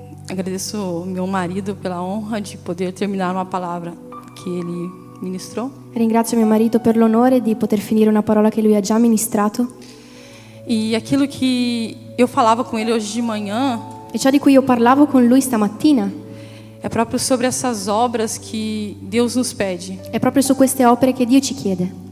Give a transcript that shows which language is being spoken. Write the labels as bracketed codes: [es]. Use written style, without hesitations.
[pt] Agradeço ao meu marido pela honra de poder terminar uma palavra que ele ministrou. [it] Ringrazio mio marito per l'onore di poter finire una parola che lui ha già ministrato. [pt] E aquilo que eu falava com ele hoje de manhã [it] E ciò di cui io parlavo con lui stamattina [pt] é próprio sobre essas obras que Deus nos pede. [it] è proprio su queste opere che Dio ci chiede.